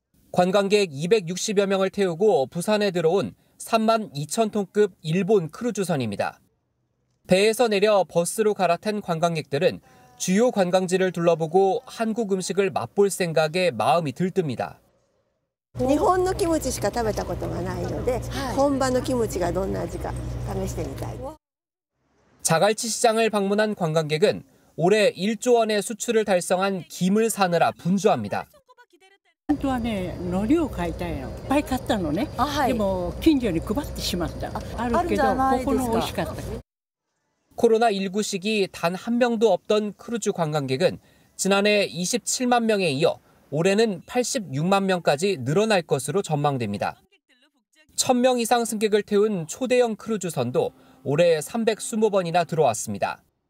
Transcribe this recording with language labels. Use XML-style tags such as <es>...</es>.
<ko>관광객 260여 명을 태우고 부산에 들어온 3만 2천 톤급 일본 크루즈선입니다. 배에서 내려 버스로 갈아탄 관광객들은 주요 관광지를 둘러보고 한국 음식을 맛볼 생각에 마음이 들뜹니다.</ko> <ja>日本のキムチしか食べたことがないので、本場のキムチがどんな味か試してみたい。</ja> <ko>자갈치 시장을 방문한 관광객은 올해 1조 원의 수출을 달성한 김을 사느라 분주합니다.</ko> <ja>本当はね、海苔を買いたいの。いっぱい買ったのね。でも近所に配ってしまった。あるけどここの美味しかった。</ja> <ko>코로나19 시기 단 한 명도 없던 크루즈 관광객은 지난해 27만 명에 이어 올해는 86만 명까지 늘어날 것으로 전망됩니다. 1,000명 이상 승객을 태운 초대형 크루즈선도 올해 320번이나 들어왔습니다.</ko>